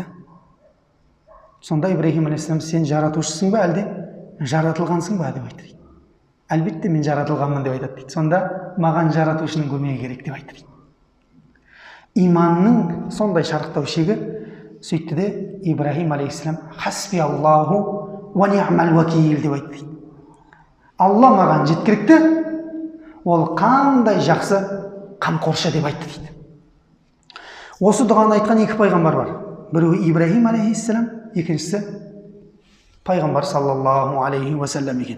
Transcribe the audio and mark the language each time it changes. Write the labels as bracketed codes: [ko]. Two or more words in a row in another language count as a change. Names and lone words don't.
[kk] Сонда Ибраһим алейхиссалам, сен жаратушысың ба, әлде жаратылғансың ба деп айтты дейді. Әлбетте мен жаратылғанмын деп айтады дейді. Сонда маған жаратушының көмегі керек деп айтты дейді. Иманның сондай шарықтау шегі сөйтті де Ибраһим алейхиссалам [ar] حسبي الله ونعم الوكيل [kk] деп айтты дейді. Алла маған жеткілікті, ол қандай жақсы қамқоршы деп айтты дейді. Осы дұғаны айтқан екі пайғамбар бар. Біреуі Ибраһим алейхиссалам, екіншісі пайғамбар [ar] صلى الله عليه وسلم [kk] екен.